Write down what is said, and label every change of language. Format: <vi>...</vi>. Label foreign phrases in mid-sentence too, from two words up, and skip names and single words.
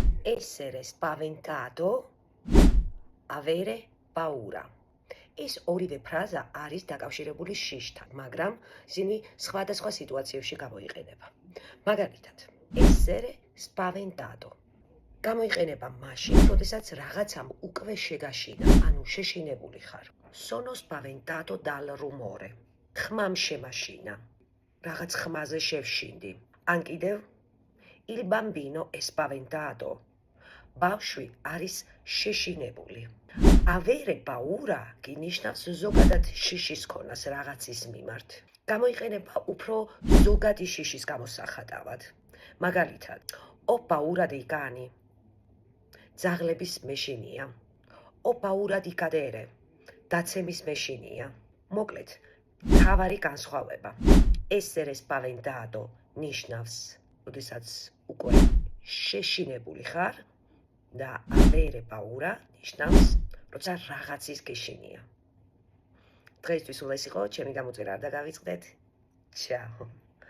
<it>essere spaventato, avere paura.</it> <ka>ეს ორივე ფრაზა არის დაკავშირებული შიშთან, მაგრამ ისინი სხვადასხვა სიტუაციებში გამოიყენება. მაგალითად,</ka> <it>essere spaventato.</it> <ka>გამოიყენება მაშინ, როდესაც რაღაცამ უკვე შეგაშინა, ანუ შეშინებული ხარ.</ka> <it>Sono spaventato dal rumore.</it> <ka>ხმამ შემაშინა. რაღაც ხმაზე შევშინდი. ან კიდევ</ka> <it>il bambino è spaventato.</it> <ka>ბავშვი არის შეშინებული.</ka> <it>Avere paura</it> <ka>გინიშნავს ზოგადად შიშის ქონას რაღაცის მიმართ. გამოიყენება უფრო ზოგადი შიშის გამოსახატავად. მაგალითად,</ka> <it>ho paura dei cani.</it> <ka>ძაღლების მეშინია.</ka> <it>Ho paura di cadere.</it> <ka>დაცემის მეშინია. მოკლედ, თავარი განსხვავება.</ka> <it>Essere spaventato</it> <ka>ნიშნავს, როდესაც უკვე შეშინებული ხარ და</ka> <it>avere paura</it> <ka>ნიშნავს, როცა რაღაცის გეშინია. დღეისთვის სულ ეს იყო, ჩემი გამოწერა არ დაგავიწყდეთ. Ciao.</ka>